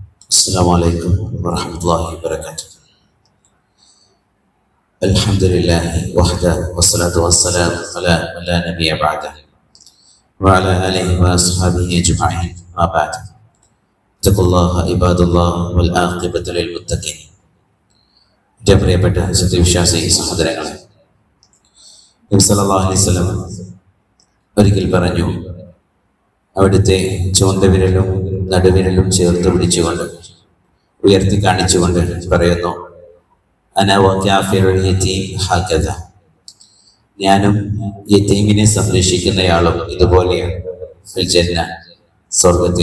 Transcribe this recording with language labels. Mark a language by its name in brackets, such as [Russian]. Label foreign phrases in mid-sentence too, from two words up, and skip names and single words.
[Arabic] السلام عليكم ورحمة الله وبركاته. الحمد لله وحده والصلاة والسلام على من لا نبي بعده وعلى آله وأصحابه أجمعين ما بعد. اتقوا الله عباد الله والعاقبة للمتقين. [Malayalam] എൻ്റെ പ്രിയപ്പെട്ട സത്യവിശ്വാസി സഹോദരങ്ങളെ, നബി [Arabic] صلى الله عليه وسلم [Malayalam] ഒരിക്കൽ പറഞ്ഞു, അവിടുത്തെ ചൂണ്ടുവിരലും നടുവിരലും ചേർത്ത് പിടിച്ചുകൊണ്ട് ഉയർത്തി കാണിച്ചുകൊണ്ട് പറയുന്നു, [Arabic] أنا وكافل اليتيم هكذا, [Malayalam] ഞാനും യതീമിനെ സംരക്ഷിക്കുന്നയാളും ഇതുപോലെയാണ് [Arabic] في الجنة, [Malayalam] സ്വർഗത്തിൽ.